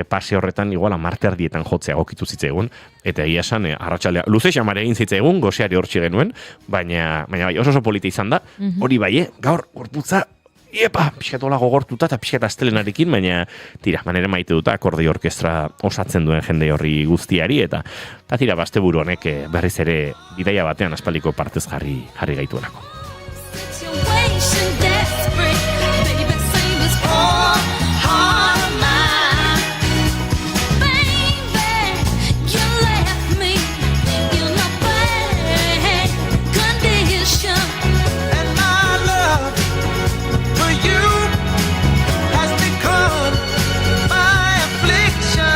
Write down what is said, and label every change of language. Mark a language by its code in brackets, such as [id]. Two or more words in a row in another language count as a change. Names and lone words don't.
[eu] pase horretan igual 10:00 jotzea egokitu zitzaigun, eta egia esan arratsaldea luze xamar egin zitzaigun, goseari hortxe genuen, baina bai, oso polita izan da, hori bai, gaur gorputza pixkat hola gogortuta eta pixkat astelenarekin, baina tira, manere maite duta akordeio orkestra osatzen duen jende horri guztiari, eta tira, asteburu honek berriz ere bidaia batean aspaldiko partez jarri gaituenako. [en] Situation desperate, baby, save this poor heart of mine. Baby, you left me in a bad condition. And my love for you has become my affliction.